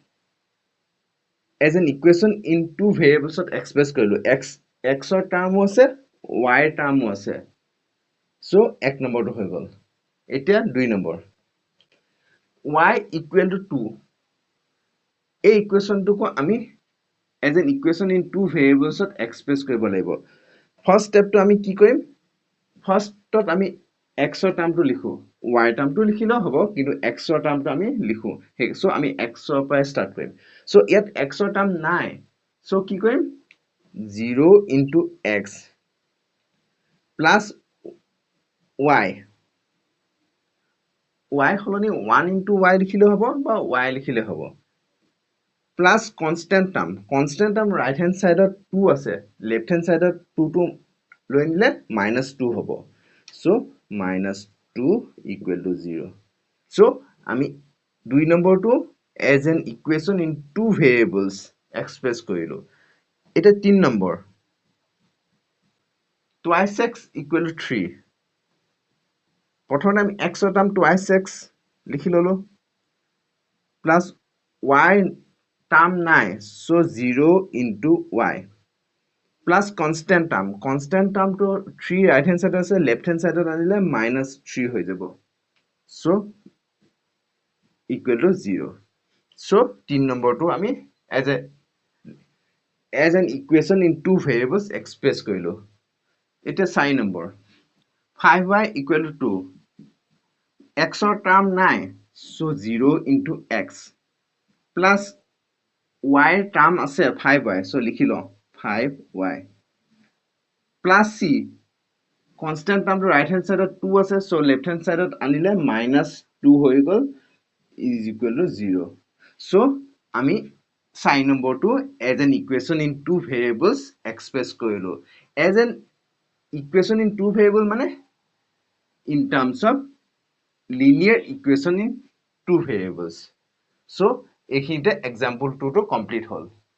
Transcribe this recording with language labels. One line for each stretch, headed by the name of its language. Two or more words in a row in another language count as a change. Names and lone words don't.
English: as an equation in two variables express
Assamese: কৰিলো x ৰ টাৰ্মো আছে y ৰ টাৰ্মো আছে so এক নম্বৰটো হৈ গল এতিয়া দুই নম্বৰ
English: y equal to 2
Assamese: এই ইকুৱেশ্যনটোকো আমি
English: as an equation in two variables express
Assamese: কৰিব লাগিব
English: first step to
Assamese: আমি কি কৰিম first tot আমি x ৰ টাৰ্মটো লিখো y টাৰ্মটো লিখিলেও হ'ব কিন্তু x ৰ টাৰ্মটো আমি লিখো so আমি x ৰ পৰা স্টাৰ্ট কৰিম so ইয়াত x ৰ টাৰ্ম নাই so কি কৰিম
English: 0 into x plus y
Assamese: হলনি
English: 1 into y
Assamese: লিখিলে হ'ব বা y লিখিলে হ'ব
English: plus constant term right hand side
Assamese: 2 আছে
English: left hand side
Assamese: 2 to লৈ নিলে -2 হ'ব so -2
English: equal to 0
Assamese: so আমি দুই নম্বৰটো
English: as an equation in two variables express
Assamese: কৰিলো এটা তিন নম্বৰ
English: twice x equal to 3
Assamese: প্ৰথমে আমি x ৰ টাৰ্ম
English: twice x
Assamese: লিখি ললো
English: plus y
Assamese: টাৰ্ম নাই so
English: 0 into y plus constant term to 3 right hand side
Assamese: আছে
English: left hand side
Assamese: আনিলে -3 হৈ যাব
English: so equal to 0
Assamese: so 3 নম্বৰটো আমি
English: as an equation in two variables express
Assamese: কৰিলো এটা 4 নম্বৰ
English: 5y equal to 2
Assamese: x ৰ টাৰ্ম নাই so
English: 0 into x plus y
Assamese: টাৰ্ম আছে
English: 5y so
Assamese: লিখি লওঁ
English: 5y plus c constant term to right
Assamese: hand side 2 আছে so left hand side আনিলে -2 হৈ গল
English: is equal to 0
Assamese: so আমি 4 নম্বৰটো
English: as an equation in two variables express
Assamese: কৰিলো
English: as an equation in two variable
Assamese: মানে
English: in terms of linear equation in two variables
Assamese: so এইখিনিতে example 2 to complete হল